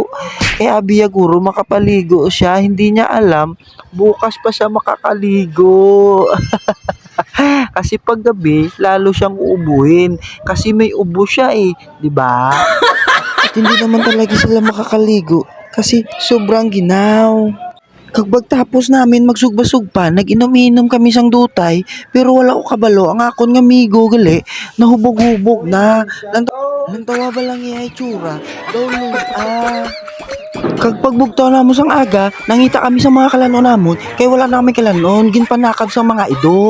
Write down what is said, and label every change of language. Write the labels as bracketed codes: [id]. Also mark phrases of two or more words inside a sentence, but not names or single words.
[tl] Kaya [hil] abiya guro makapaligo siya, [tl] hindi niya alam, bukas pa siya makakaligo. Kasi pag gabi, lalo siyang uubuhin. Kasi may ubo siya eh, di ba? At hindi naman talaga sila makakaligo kasi sobrang ginaw. [hil] Kagbag tapos namin magsugba-sugpa, nag-inom-inom kami sang dutay, pero wala ko kabalo, ang akon nga migo gali, nahubog-hubog na. Lantawa ba lang iya itsura? Daw Kag pagbugtaw namo sang aga, nangita kami sa mga kalanon namon, kay wala na kami kalanon, ginpanakad sa mga ido.